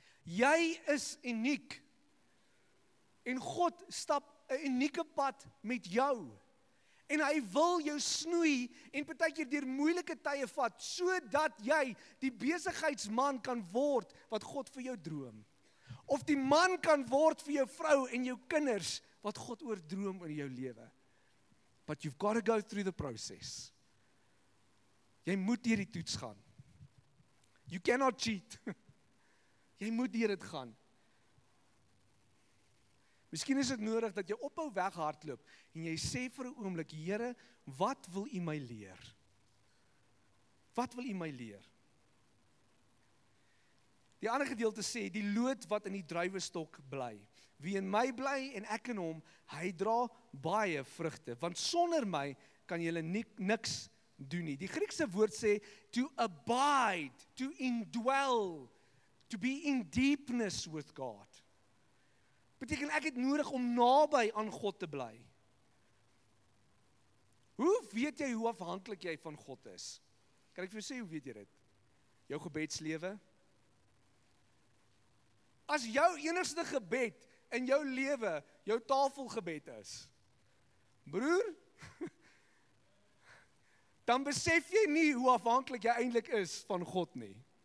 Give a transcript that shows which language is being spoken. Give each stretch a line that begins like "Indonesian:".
Afrikaans: Jy is uniek, en God stap 'n unieke pad met jou, en hy wil jou snoei, en partykeer deur moeilike tye vat, sodat jy die besigheidsman kan word, wat God vir jou droom. Of die man kan word vir jou vrou en jou kinders, wat God oordroom in jou lewe.
English: But you've got to go through the process.
Afrikaans: Jy moet deur die toets gaan.
English: You cannot cheat.
Afrikaans: Jy moet deur dit gaan. Miskien is dit nodig dat jy ophou weghardloop en jy sê vir 'n oomblik, Here, wat wil U my leer? Wat wil U my leer? Die ander gedeelte sê, die loot wat in die druiwestok bly. Wie in my bly en ek in hom, hy dra baie vrugte, want sonder my kan julle niks doen nie. Die Griekse woord sê,
English: to abide, to indwell, to be in deepness with God.
Afrikaans: Beteken ek het nodig om naby aan God te bly. Hoe weet jy hoe afhanklik jy van God is? Kan ek vir jou sê, hoe weet jy dit? Jou gebedslewe? As jou enigste gebed in jou lewe, jou tafelgebed is, broer, dan besef jy nie hoe afhanklik jy eintlik is van God nie.